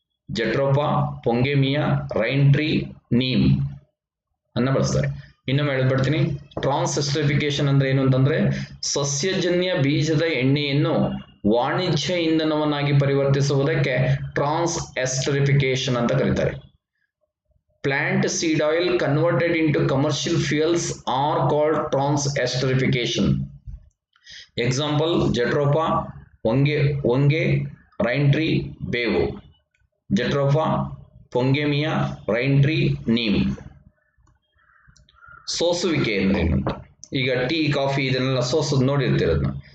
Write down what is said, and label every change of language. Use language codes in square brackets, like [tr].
[kn] ಜೆಟ್ರೋಪಾ, ಪೊಂಗೆಮಿಯಾ, rain tree, neem ಅನ್ನ ಬಳಸ್ತಾರೆ. ಇನ್ನೊಮ್ಮೆ ಹೇಳ್ಬಿಡ್ತೀನಿ. ಟ್ರಾನ್ಸ್ ಎಸ್ಟರಿಫಿಕೇಶನ್ ಅಂದ್ರೆ ಏನು ಅಂತಂದ್ರೆ ಸಸ್ಯಜನ್ಯ ಬೀಜದ ಎಣ್ಣೆಯನ್ನು ವಾಣಿಜ್ಯ ಇಂಧನವನ್ನಾಗಿ ಪರಿವರ್ತಿಸುವುದಕ್ಕೆ ಟ್ರಾನ್ಸ್ ಎಸ್ಟರಿಫಿಕೇಶನ್ ಅಂತ ಕರೀತಾರೆ. [en] Plant seed oil converted into commercial fuels are called trans esterification. [kn] Example, Jatropha, ಹೊಂಗೆ, ರೈನ್ ಟ್ರೀ, ಬೇವು. ಜೆಟ್ರೋಪಾ, ಪೊಂಗೆಮಿಯಾ, ರೈನ್ ಟ್ರೀ, ನೀಮ್. ಸೋಸುವಿಕೆ ಅಂದ್ರೆ ಏನು ಅಂತ. ಈಗ ಟೀ, ಕಾಫಿ ಇದನ್ನೆಲ್ಲ ಸೋಸೋದು ನೋಡಿರ್ತಿರೋದನ್ನ.